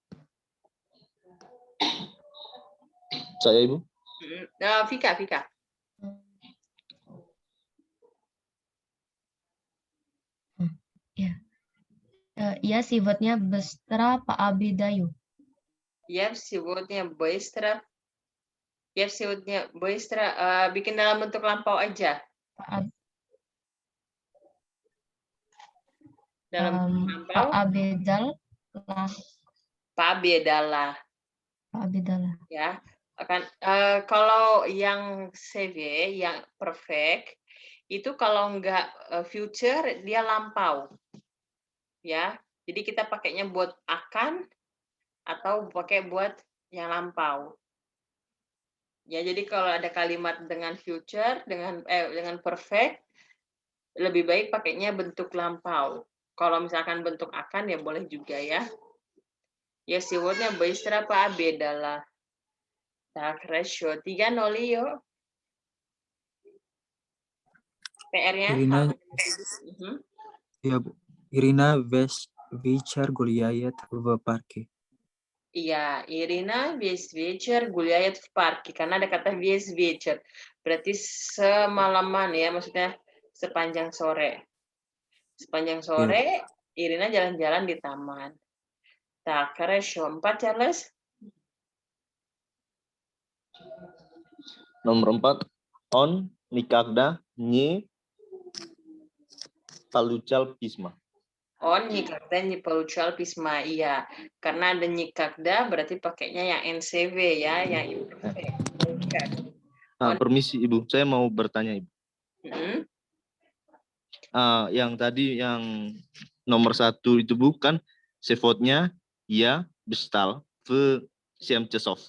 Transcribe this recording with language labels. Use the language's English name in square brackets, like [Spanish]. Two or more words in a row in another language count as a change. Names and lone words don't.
[Indonesian] Saya Ibu. Vika. Ya. Ya sifatnya bestra Pak Abidayu. Ya, [Russian] сегодня быстро. Ya, сегодня быстро. [Indonesian] Bikin dalam bentuk lampau aja. Dalam lampau. Pak Abidal lah. Pak Abidala. Ya, akan kalau yang CV, yang perfect itu kalau enggak future dia lampau. Ya. Jadi kita pakainya buat akan atau pakai buat yang lampau. Ya, jadi kalau ada kalimat dengan future dengan perfect lebih baik pakainya bentuk lampau. Kalau misalkan bentuk akan ya boleh juga ya. Ya, [Russian] сегодня быстро пообедала. Так, хорошо. 3-0 yuk. PR-nya. [Indonesian] Ya, Bu. [Russian] Irina вечер гуляет в парке. Iya, Irina весь вечер гуляет в парке. [Indonesian] Karena ada kata [Russian] весь вечер. [Indonesian] Berarti semalaman ya, maksudnya sepanjang sore. Sepanjang sore, Irina jalan-jalan di taman. [Russian] Так, хорошо. 4, Charles. [Indonesian] Nomor 4. [Russian] On никогда не получал письма. On никогда не получал письма. [Indonesian] Iya, karena ada никогда berarti pakainya yang NCV ya, yang imperfect. Permisi Ibu, saya mau bertanya Ibu. Yang tadi yang nomor 1 itu bukan sifatnya ya bestal [Russian] в 7 часов.